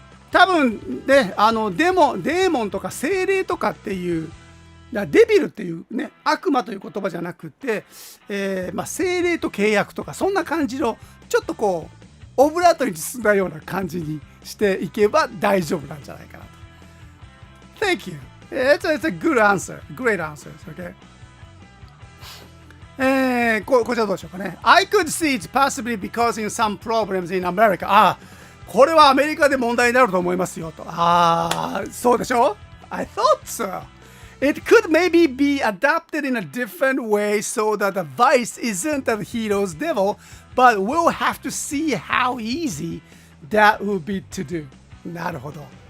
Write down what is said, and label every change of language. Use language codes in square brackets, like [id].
[ja] 多分ね、デーモンとか精霊とかっていう、デビルっていうね、悪魔という言葉じゃなくて、精霊と契約とか、そんな感じの、ちょっとこう、オブラートに包んだような感じにしていけば大丈夫なんじゃないかなと。 [en] Thank you. It's a good answer. Great answers. Okay. [ja] こちらどうでしょうかね。 [en] I could see it's possibly because in some problems in America. [ja] これはアメリカで問題になると思いますよと。そうでしょ [en] I thought so. It could maybe be adapted in a different way so that the vice isn't the hero's devil, but we'll have to see how easy that would be to do. [ja] なるほど。